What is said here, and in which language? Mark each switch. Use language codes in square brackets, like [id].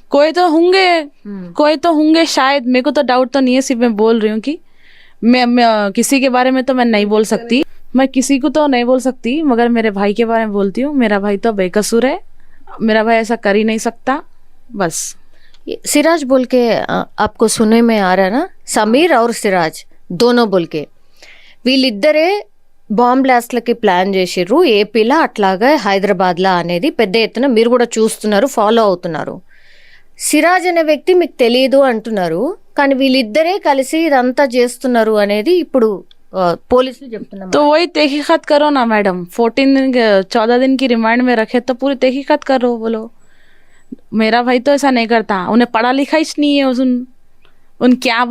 [hi] कोई तो होंगे शायद, मेरे को तो डाउट तो नहीं है, सिर्फ मैं बोल रही हूँ कि मैं किसी के बारे में तो मैं नहीं बोल सकती, मैं किसी को तो नहीं बोल सकती, मगर मेरे भाई के बारे में बोलती हूँ. मेरा भाई तो बेकसूर है, मेरा भाई ऐसा कर ही नहीं सकता. बस सिराज बोल के आपको सुनने में आ रहा है ना, [te] సమీర్ और సిరాజ్ [hi] दोनों बोल के, [te] వీళ్ళిద్దరే బాంబ్ బ్లాస్ట్లకి ప్లాన్ చేసిర్రు ఏపీలో అట్లాగే హైదరాబాద్లో అనేది పెద్ద ఎత్తున మీరు కూడా చూస్తున్నారు, ఫాలో అవుతున్నారు. సిరాజ్ అనే వ్యక్తి మీకు తెలియదు అంటున్నారు, కానీ వీళ్ళిద్దరే కలిసి ఇదంతా చేస్తున్నారు అనేది ఇప్పుడు పోలీసులు చెప్తున్నారు. [hi] तो वही तहकीकात करो ना मैडम, 14 दिन की रिमांड में रखे तो पूरी तहकीकात करो. बोलो मेरा भाई तो ऐसा नहीं करता, उन्हें पढ़ा लिखा ही नहीं है, उन क्या